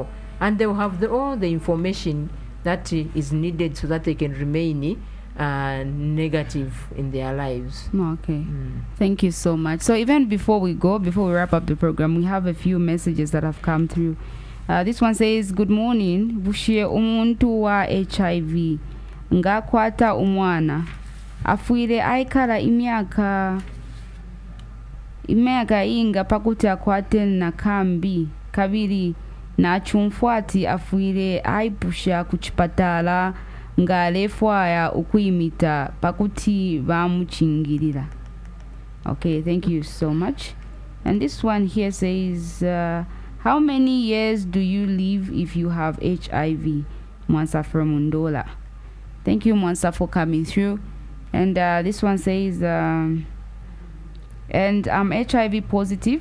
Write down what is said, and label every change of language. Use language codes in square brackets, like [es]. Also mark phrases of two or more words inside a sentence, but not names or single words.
[en] And they will have all the information that is needed so that they can remain negative in their lives. Okay. Thank you so much. So even before we wrap up the program, we have a few messages that have come through. This one says, good morning. [bem] Bushie umuntu wa HIV. Ngakwata umwana. Afuire aikara imyaka inga pakuti akwate na kambi. Kabiri na chumfuati afuire aipusha kuchipatala ngalefwaya ukuimita pakuti bamuchingirira. [en] Okay, thank you so much. And this one here says, how many years do you live if you have HIV? Mwansa from Mundola. Thank you, Mwansa, for coming through. And this one says, and I'm HIV positive.